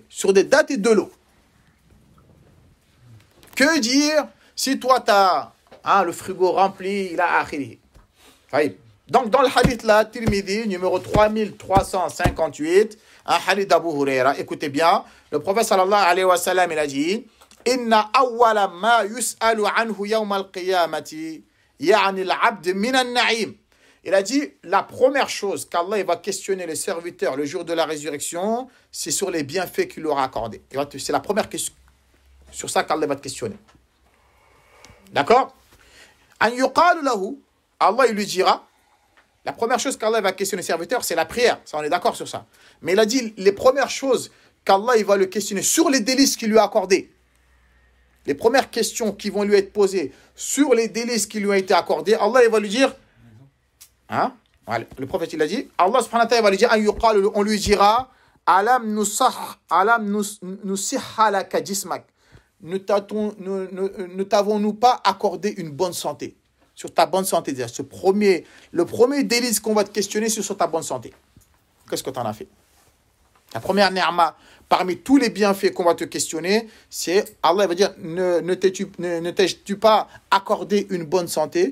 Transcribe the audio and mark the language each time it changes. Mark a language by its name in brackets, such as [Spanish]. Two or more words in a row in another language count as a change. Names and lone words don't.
[French] Sur des dattes et de l'eau. Que dire si toi, tu as le frigo rempli, il a akhiri. Donc, dans le hadith là, Tirmidhi, numéro 3358, un hadith d'Abu Huraira, écoutez bien, le prophète [Arabic] صلى الله عليه وسلم, [French] il a dit, [Arabic] إن أول ما يسأل عنه يوم القيامة يعني العبد من النعيم. [French] Il a dit, la première chose qu'Allah va questionner les serviteurs le jour de la résurrection, c'est sur les bienfaits qu'il leur a accordés. C'est la première question. Sur ça qu'Allah va te questionner. D'accord? [Arabic] أن يقال له, [French] Allah il lui dira, la première chose qu'Allah va questionner les serviteurs, c'est la prière. Ça, on est d'accord sur ça. Mais il a dit, les premières choses qu'Allah il va le questionner sur les délices qu'il lui a accordés. Les premières questions qui vont lui être posées sur les délices qui lui ont été accordés, Allah il va lui dire, hein? Voilà. Le prophète il a dit, Allah [Arabic] سبحانه وتعالى [French] va lui dire, on lui dira, [Arabic] ألم نصح لك جسمك. [French] Ne t'avons-nous pas accordé une bonne santé? Sur ta bonne santé, le premier délice qu'on va te questionner, c'est sur ta bonne santé. Qu'est-ce que tu en as fait? La première ni'ma, parmi tous les bienfaits qu'on va te questionner, c'est, Allah va dire, ne t'ai-tu pas accordé une bonne santé?